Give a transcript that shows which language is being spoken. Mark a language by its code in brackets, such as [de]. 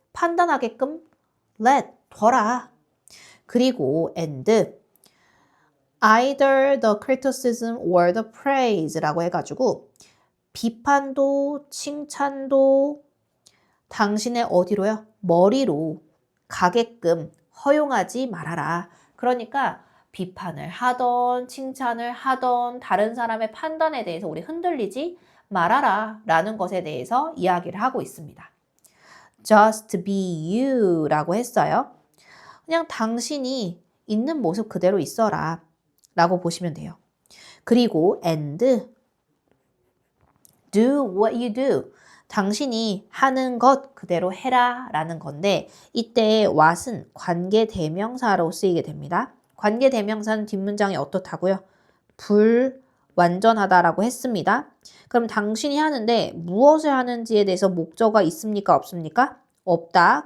[ko] 판단하게끔 let, 둬라. 그리고 [en] and either the criticism or the praise [ko] 라고 해가지고 비판도 칭찬도 당신의 어디로요? 머리로 가게끔 허용하지 말아라. 그러니까 비판을 하던 칭찬을 하던 다른 사람의 판단에 대해서 우리 흔들리지 말아라 라는 것에 대해서 이야기를 하고 있습니다. [en] Just be you [ko] 라고 했어요. 그냥 당신이 있는 모습 그대로 있어라 라고 보시면 돼요. 그리고 [en] and do what you do. [ko] 당신이 하는 것 그대로 해라 라는 건데 이때 what은 관계대명사로 쓰이게 됩니다. 관계대명사는 뒷문장이 어떻다고요? 불완전하다라고 했습니다. 그럼 당신이 하는데 무엇을 하는지에 대해서 목적어가 있습니까? 없습니까? 없다.